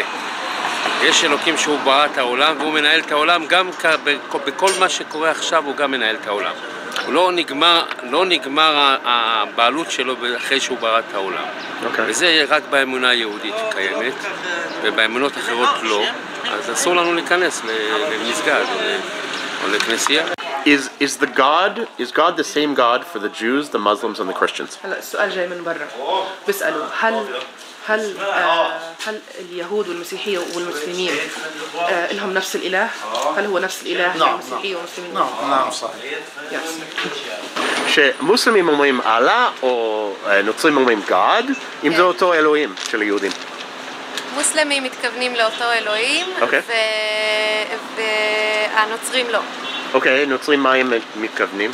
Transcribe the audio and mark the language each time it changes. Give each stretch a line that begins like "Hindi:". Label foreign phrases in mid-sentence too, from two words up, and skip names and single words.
Hebrew: יש אלוקים שהוא ברא את העולם והוא מנהל את העולם, גם בכל מה שקורה עכשיו הוא גם מנהל את העולם. הוא לא נגמר הבעלות שלו אחרי שהוא ברא את העולם. וזה רק באמונה היהודית קיימת, ובאמונות אחרות לא, אז אסור לנו להיכנס למסגד או לכנסייה.
English: Is God the same God for the Jews, the Muslims and the Christians?
Arabic: هلا السؤال جاي من برا بيسألوا هل اليهود والمسيحية والمسلمين لهم نفس الإله؟ هل هو نفس الإله للمسيحية والمسلمين؟ نعم صحيح.
Hebrew: שמוסלמים אומרים אללה או נוצרים אומרים God, אם זה אותו אלוהים של היהודים. מוסלמים מתכוונים לאותו אלוהים, והנוצרים לא. אוקיי, נוצרים מה הם מתכוונים?